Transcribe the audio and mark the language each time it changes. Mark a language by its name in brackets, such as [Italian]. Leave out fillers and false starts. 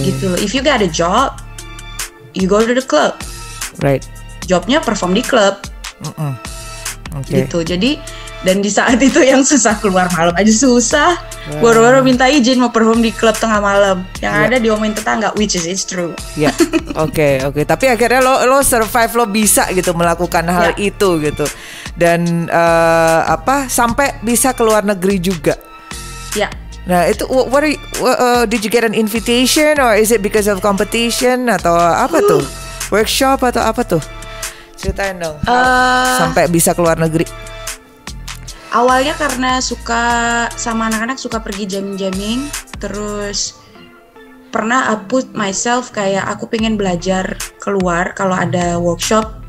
[Indonesian] Gitu loh. [English] If you got a job, you go to the club. Right. [Indonesian] Jobnya perform di club. [English] Okay. [Indonesian] Gitu. Jadi dan di saat itu yang susah keluar malam aja susah. Baru-baru minta izin mau perform di klub tengah malam. Yang ada diomongin tetangga, [English] which is it's true. [Indonesian] Ya. Oke. Tapi akhirnya lo survive, lo bisa gitu melakukan hal itu gitu. Dan sampai bisa keluar negeri juga. Ya. Nah itu [English] did you get an invitation or is it because of competition [Indonesian] atau apa tuh? Workshop atau apa tuh? Ceritain dong. Sampai bisa keluar negeri. Awalnya karena suka sama anak-anak, suka pergi jamming-jamming, terus pernah [English] I put myself [Indonesian] kayak aku pengen belajar keluar kalau ada workshop.